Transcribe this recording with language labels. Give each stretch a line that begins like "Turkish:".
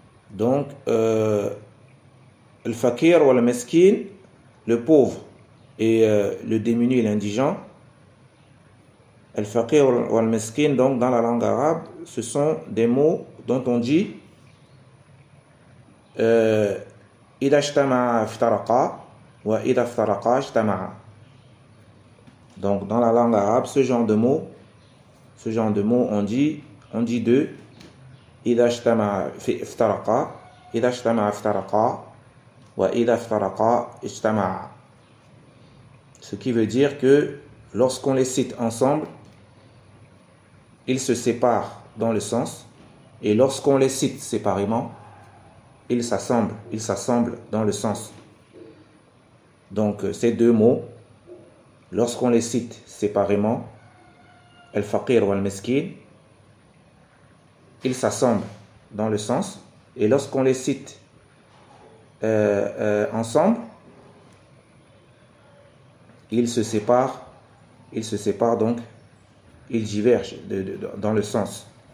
French: Donc, al-faqir ou al-miskin, le pauvre et le démuni et l'indigent, al-faqir ou al-miskin, donc, dans la langue arabe, ce sont des mots dont on dit
Arabic: إذا اجتمع افترقا وإذا افترقا اجتمع.
French: Donc dans la langue arabe, ce genre de mots, on dit deux,
Arabic: إذا اجتمع في افترقا إذا اجتمع افترقا وإذا افترقا اجتمع.
French: Ce qui veut dire que lorsqu'on les cite ensemble, ils se séparent dans le sens, et lorsqu'on les cite séparément, ils s'assemblent dans le sens. Donc ces deux mots, lorsqu'on les cite séparément, al-faqir ou al-meskin, ils s'assemblent dans le sens, et lorsqu'on les cite ensemble, ils se séparent donc, ils divergent dans le sens.